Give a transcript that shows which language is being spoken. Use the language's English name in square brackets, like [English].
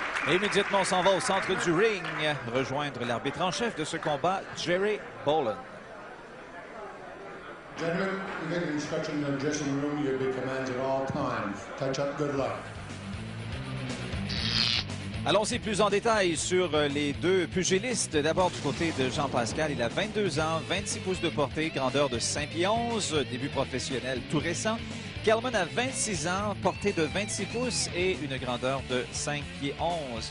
[French] Et immédiatement, on s'en va au centre du ring, rejoindre l'arbitre en chef de ce combat, Jerry Boland. [English] Gentlemen, you get an instruction in the dressing room. You'll be commanded at all times. Touch up, good luck. [French] Allons-y plus en détail sur les deux pugilistes. D'abord du côté de Jean Pascal, il a 22 ans, 26 pouces de portée, grandeur de 5 pieds 11, début professionnel tout récent. Kellman a 26 ans, portée de 26 pouces et une grandeur de 5 pieds 11.